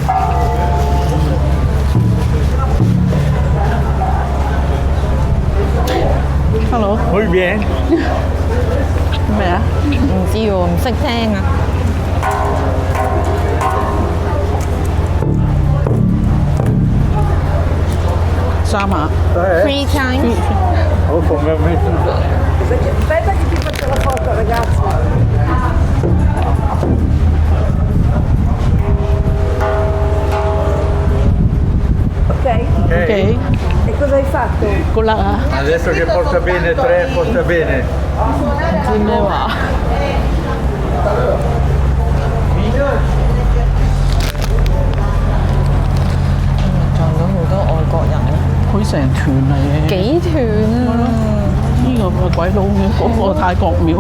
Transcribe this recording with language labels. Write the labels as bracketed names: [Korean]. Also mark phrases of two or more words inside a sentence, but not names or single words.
[English] ！Hello， [Spanish] Muy bien。 [Cantonese] 咩啊？唔知喎，唔識聽啊。 3碼。 [English] Three times。 Oh, come me. [Italian] Aspetta che ti faccio la foto, ragazzi. Ok? Ok. E cosa hai fatto? Con la... Adesso che porta bene 3, porta bene. [Cantonese] 唔知咩話？撞到好多外國人啊！佢成團嚟嘅。幾團啊！呢個咪鬼佬廟，嗰個泰國廟。